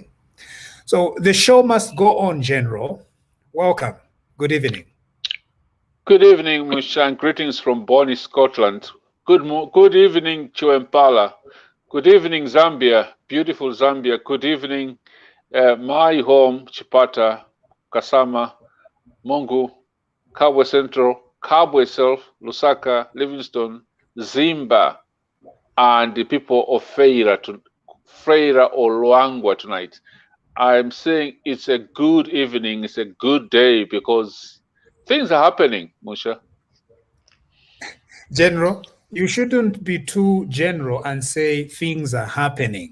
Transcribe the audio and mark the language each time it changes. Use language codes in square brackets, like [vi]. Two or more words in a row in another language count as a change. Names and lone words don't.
[en] So the show must go on, General. Welcome. Good evening. Good evening, Musha, and greetings from Bonny, Scotland. Good evening, Chuempala. Good evening, Zambia, beautiful Zambia. Good evening, my home, Chipata, Kasama, Mongu, Kabwe Central, Kabwe Self, Lusaka, Livingstone, Zimba, and the people of Freira or Luangwa tonight. I'm saying it's a good evening, it's a good day because things are happening, Musha. General, you shouldn't be too general and say things are happening.